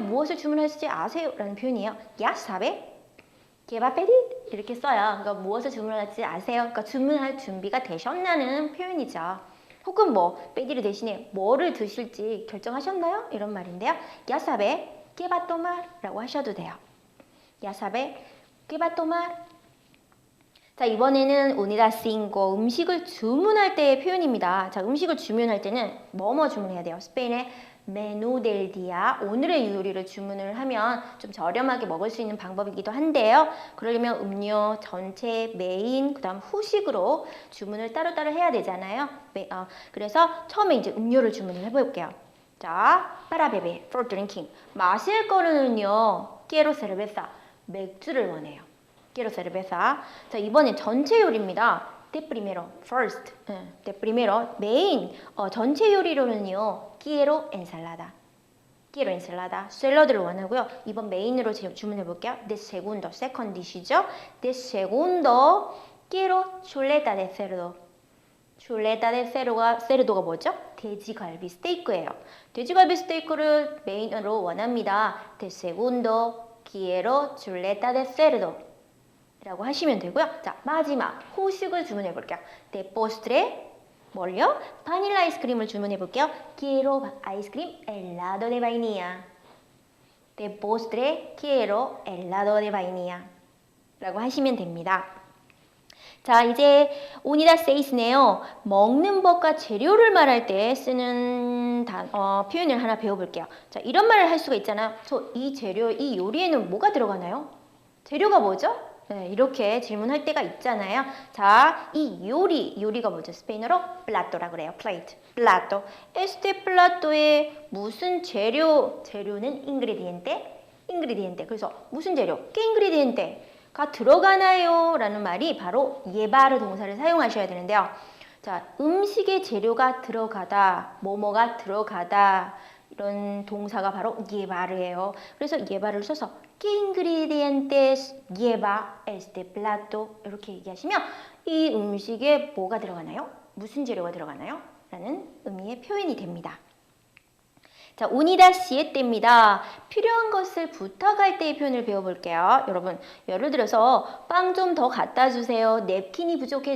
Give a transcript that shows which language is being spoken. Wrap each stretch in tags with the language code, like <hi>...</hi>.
<ko>무엇을 주문하실지 아세요? 라는 표현이에요.</ko> <es>Ya sabe? ¿Qué va a pedir? 이렇게 써요.</es> <ko>그러니까 무엇을 주문할지 아세요? 그러니까 주문할 준비가 되셨나는 표현이죠. 혹은 뭐 빼디르 대신에 뭐를 드실지 결정하셨나요? 이런 말인데요.</ko> <es>Ya sabe qué va a tomar</es> <ko>라고 하셔도 돼요.</ko> <es>Ya sabe qué va a tomar.</es> <ko>자, 이번에는 unida 5 음식을 주문할 때의 표현입니다. 자, 음식을 주문할 때는 뭐뭐 주문해야 돼요? 스페인의 메뉴 델 디아, 오늘의 요리를 주문을 하면 좀 저렴하게 먹을 수 있는 방법이기도 한데요. 그러려면 음료, 전체, 메인, 그 다음 후식으로 주문을 따로따로 해야 되잖아요. 그래서 처음에 이제 음료를 주문을 해볼게요. 자, para beber, for drinking. 마실 거는요,</ko> <es>quiero cerveza,</es> <ko>맥주를 원해요.</ko> <es>quiero cerveza.</es> <ko>자, 이번엔 전체 요리입니다. de primero, first, de primero, 메인, 전체 요리로는요,</ko> <es>quiero ensalada, quiero ensalada,</es> <ko>샐러드를 원하고요. 이번 메인으로 주문해 볼게요. de segundo, second dish이죠.</ko> <es>de segundo, quiero chuleta de cerdo. chuleta de cerdo가 뭐죠?</es> <ko>돼지갈비 스테이크예요. 돼지갈비 스테이크를 메인으로 원합니다.</ko> <es>de segundo, quiero chuleta de cerdo.</es> <ko>라고 하시면 되고요. 자, 마지막 후식을 주문해 볼게요.</ko> <es>De postre, 뭘요?</es> <ko>바닐라 아이스크림을 주문해 볼게요.</ko> <es>Quiero 아이스크림 helado de vainilla. De postre, quiero helado de vainilla.</es> <ko>라고 하시면 됩니다. 자, 이제 오니다 세이스네요. 먹는 법과 재료를 말할 때 쓰는 표현을 하나 배워볼게요. 자, 이런 말을 할 수가 있잖아요. 이 재료, 이 요리에는 뭐가 들어가나요? 재료가 뭐죠? 네, 이렇게 질문할 때가 있잖아요. 자, 이 요리가 뭐죠? 스페인어로 플라토라 그래요. 플레이트, 플라토. Este plato에 무슨 재료는 ingrediente. 그래서 무슨 재료? ¿Qué ingrediente가 들어가나요? 라는 말이 바로 llevar 동사를 사용하셔야 되는데요. 자, 음식의 재료가 들어가다, 뭐뭐가 들어가다 이런 동사가 바로 llevar이에요.</ko> <es>그래서 llevar을 써서 ¿Qué ingredientes lleva este plato?</es> <ko>이렇게 얘기하시면 이 음식에 뭐가 들어가나요? 무슨 재료가 들어가나요? 라는 의미의 표현이 됩니다. 자, 운이다 시에때입니다. 필요한 것을 부탁할 때의 표현을 배워볼게요. 여러분, 예를 들어서 빵 좀 더 갖다 주세요. 냅킨이 부족해.</ko>